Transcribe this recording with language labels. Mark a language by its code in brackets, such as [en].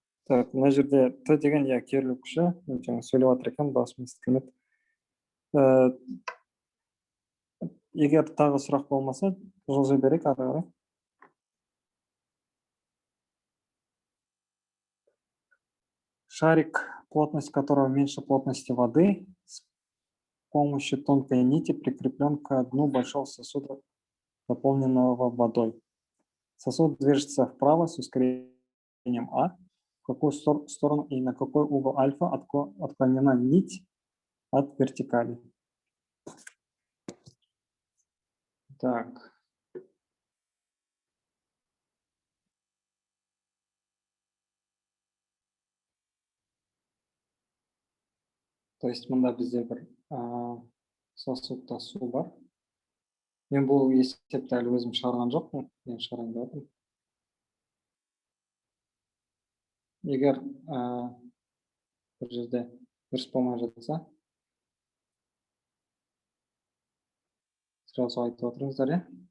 [kk] Так, мына жерде т деген иә керілу күші, жаңа сөйлеп жатыр екен, дауысым естілмеді. Егер тағы сұрақ болмаса, жылжи берейік ары қарай. [ru] Шарик, плотность которого меньше плотности воды, с помощью тонкой нити прикреплен к дну большого сосуда, заполненного водой. Сосуд движется вправо с ускорением А. В какую сторону и на какой угол альфа отклонена нить от вертикали? Так. То есть [kk] мында бізде бір сосудта су бар. Мен бұл есепті әлі өзім шығарған жоқпын, мен шығарайын деп жатырмын. Егер бір жерде дұрыс болмай жатса, сразу айтып отырыңыздар, иә?